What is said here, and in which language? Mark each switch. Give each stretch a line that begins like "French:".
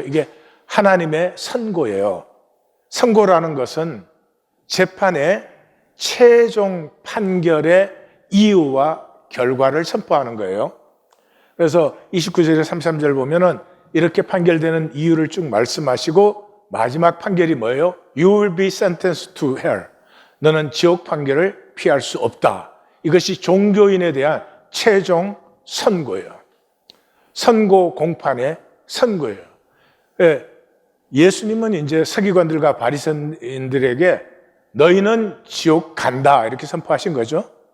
Korean: 이게 하나님의 선고예요. 선고라는 것은 재판의 최종 판결의 이유와 결과를 선포하는 거예요. 그래서 29절에 33절 보면은 이렇게 판결되는 이유를 쭉 말씀하시고 마지막 판결이 뭐예요?
English: You will be sentenced to hell.
Korean: 너는 지옥 판결을 피할 수 없다. 이것이 종교인에 대한 최종 선고예요. 선고 공판의 선고예요. 예수님은 이제 서기관들과 바리새인들에게 너희는 지옥 간다 이렇게 선포하신 거죠.